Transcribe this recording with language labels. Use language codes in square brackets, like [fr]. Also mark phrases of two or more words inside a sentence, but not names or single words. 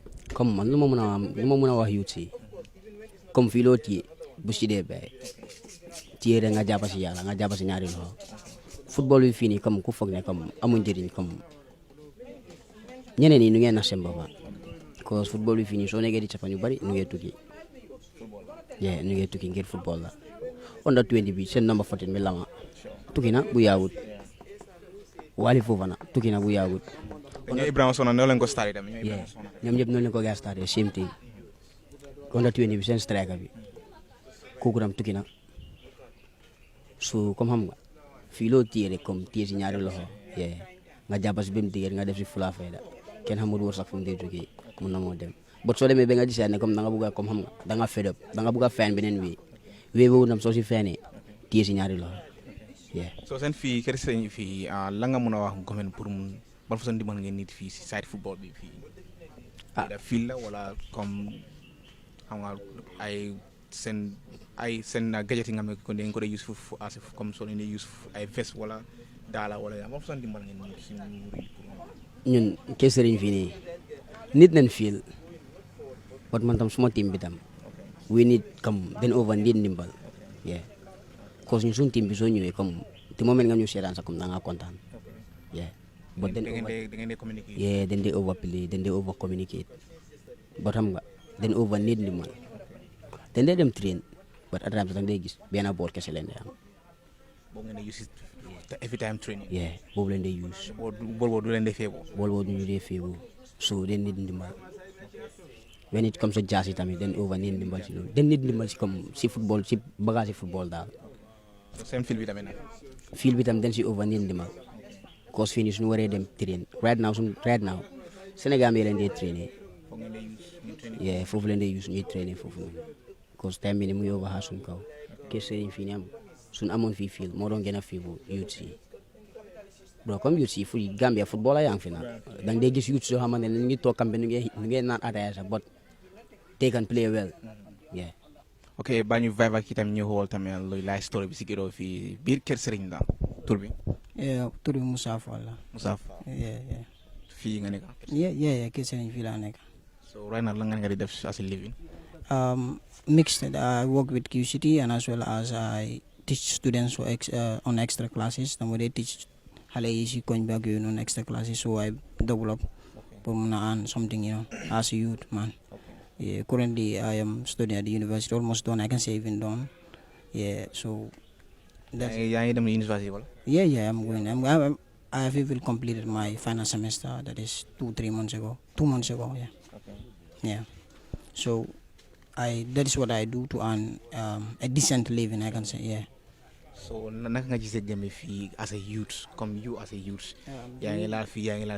[wo] comme man lu ma mën a wax youth si comme fii loo téye bu si dee bay téye rek nga jàpp si yàlla nga jàpp si ñaari loxo football bi fii nii comme ku foog ne comme amuñ njëriñ comme ñeneen ñi nu ngeen nax seen bopp cause football bi fii nii soo nekkee di cappa ñu bari nu ngee tukki nu ngee tukki ngir football la under 20 bi seen number 14 bi lama tukki na bu yaawut Wali Fofana tukki na bu yaawut ñoom Ibrahima Sona noo leen ko staré tamit ñoom ñëpp noonu leen ko gaa staré [en] same thing [wo] under 20 bi seen striker bi kooku tam tukki na so comme xam nga fii loo téye rek comme téye si ñaari loxo nga jàpp si benn diggante nga def si fula fayda kenn xamul wër sax fu mu dee jógee mun na moo dem bot soo demee ba nga gisee ne comme da nga bëgg a comme xam nga da nga [en] fed up [wo] da nga bëgg a feen beneen wii boobu tam soo si feenee téye si ñaari loxo soo seen fii kër Serigne fii la nga mën a wax gomen pour mun ban façon dimbal ngeen nit fii si side football bi fii da fil la wala comme xam nga ay seen gadget yi nga xam ne ko dañ ko dee use foofu comme soo leen di use ay vest wala daala wala ban façon dimbal ngeen nit si nguur yi ñun kër Serigne fii nii nit nañ fiil bot man tam suma team bi tam [en] we need [wo] comme den [en] over need [wo] ndimbal cause ñu suñ team bi soo ñëwee comme te moment nga ñu seetaan sax comme da ngaa kontaan but den dee [en] over play [wo] den dee [en] over communicate [wo] but xam nga den [en] over need [wo] ndimbal den dee dem train but [en] at times [wo] da nga dee gis benn bool kese leen dee am boobu ngeen di use [en] every time training [wo] boobu leen dee use bool boobu du leen dee feebu ñu dee feebu so den need ndimbal [en] when it comes to jazz [wo] tamit den [en] over need [wo] ndimbal si loolu den need ndimbal si comme si football si bagage football daal seen fil bi tamit nag fil bi tam den si [en] over need [wo] ndimbal cause fii nii suñu waree dem train [en] right now [wo] Sénégal bi leen dee trainer foofu leen dee use ñuy trainer foofu noonu cause time bi ni mu ngi over suñ kaw kër Serigne fii nii suñ amoon fii fil moo doon gën a fii bu youth si bro comme youth si fu Gambia football la yaa ngi fi nag da nga dee gis youth soo xamante ne ñu ngi toog kambe ñu ngi naan ataaya sax [en] but they can play well [wo] ok baa ñu vive ak itam ñu xool tamit luy [en] life story [wo] bi si Ghetto fii biir kër Serigne la tur bi tur bi Moussa Fall la Moussa Fall fii nga nekk kër Serigne fii laa nekk so [en] right now [wo] la nga di def [en] as a living mixed I work with QCT and as well as I teach students on extra classes [wo] dama dee teach xale yi si koñ bi ak yooyu noonu [en] extra classes so I develop pour mun a earn something as a youth man currently I am studying at the university almost done I can say even done so that's [wo] yaa ngi dem university wala [en] I'm going I have even completed my final semester that is 2 months ago so that is what I do to earn a decent living I can say [wo] so naka nga gisee Gambie fii [en] as a youth [wo] comme [en] you as a youth [wo] yaa ngi laal fii